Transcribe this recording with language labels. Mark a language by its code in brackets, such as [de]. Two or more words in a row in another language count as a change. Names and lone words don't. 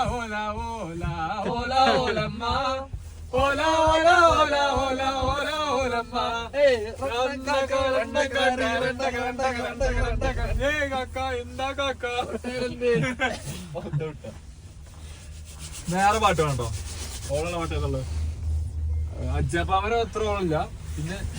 [ml] Hola, hola, ma. Hola, hola, hola, hola, hola, hola, വേറെ പാട്ട് വേണ്ടോ? ഓളുള്ള പാട്ട് ഏതുള്ളത്? അജ്ജപ്പാമര അത്ര ഓളില്ല. പിന്നെ